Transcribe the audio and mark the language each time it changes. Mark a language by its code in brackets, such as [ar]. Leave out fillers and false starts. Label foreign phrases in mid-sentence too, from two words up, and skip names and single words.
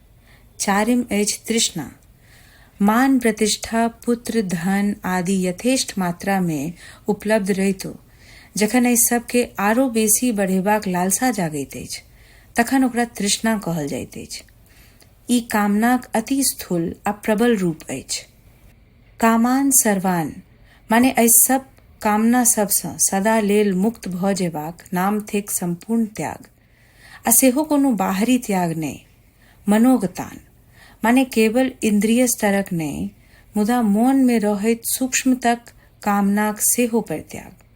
[mai] चारिम अछि तृष्णा. मान, प्रतिष्ठा, पुत्र, धन आदि यथेष्ट मात्रा में उपलब्ध रहितो जखन एहि सब के आरो बेसी बढ़ेबाक लालसा जागैत अछि, तखन ओकरा तृष्णा कहल जाइत अछि. ई कामनाक अति स्थूल आ प्रबल रूप अछि. [sa] कामान सर्वान [mai] माने एहि सब कामना सबसँ सदा लेल मुक्त भ जेबाक नाम थिक संपूर्ण त्याग. आ सेहो कोनो बाहरी त्याग नहि. मनोगतान माने केवल इंद्रिय स्तरक नहि, मुदा मोन में रहैत सूक्ष्म तक कामनाक सेहो परित्याग.